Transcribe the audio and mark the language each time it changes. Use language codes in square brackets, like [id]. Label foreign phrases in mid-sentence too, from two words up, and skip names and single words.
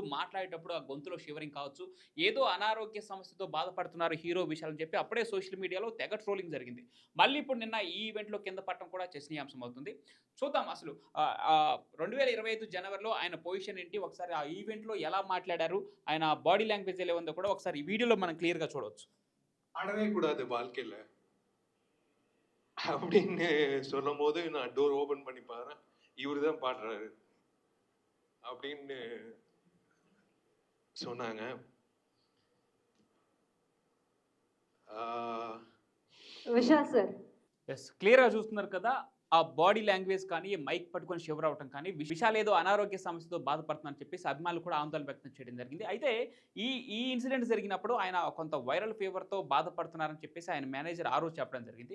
[te] మాట్లాడేటప్పుడు ఆ గొంతులో షివరింగ్ కావచ్చు, ఏదో అనారోగ్య సమస్యతో బాధపడుతున్నారు హీరో విశాల్ అని చెప్పి అప్పుడే [en] social media [te] తెగ ట్రోలింగ్ జరిగింది. మళ్ళీ ఇప్పుడు నిన్న ఈ ఈవెంట్లో కింద పట్టడం కూడా చర్చనీయాంశం అవుతుంది. చూద్దాం అసలు 2025 జనవరిలో ఆయన పొజిషన్ ఏంటి, ఒకసారి ఆ ఈవెంట్లో ఎలా మాట్లాడారు, ఆయన [en] body language [te] ఎలా ఉందో కూడా ఒకసారి ఈ వీడియోలో మనం క్లియర్గా చూడవచ్చు. [ta] ஆடவே கூடாது வாழ்க்கையில அப்படின்னு சொல்லும் போது நான் [en] door open [ta] பண்ணி பாறேன், இவரு தான் பாடுறாரு அப்படின்னு சொன்னாங்க. [te] విశాల్ సార్, ఎస్, క్లియర్గా చూస్తున్నారు కదా, ఆ [en] body language [te] కానీ మైక్ పట్టుకొని షివర్ అవటం కానీ, విశాల్ ఏదో అనారోగ్య సమస్యతో బాధపడుతుందని చెప్పేసి అభిమానులు కూడా ఆందోళన వ్యక్తం చేయడం జరిగింది. అయితే ఈ ఇన్సిడెంట్ జరిగినప్పుడు ఆయన కొంత [en] viral fever [te] బాధపడుతున్నారని చెప్పేసి ఆయన మేనేజర్ ఆ రోజు చెప్పడం జరిగింది.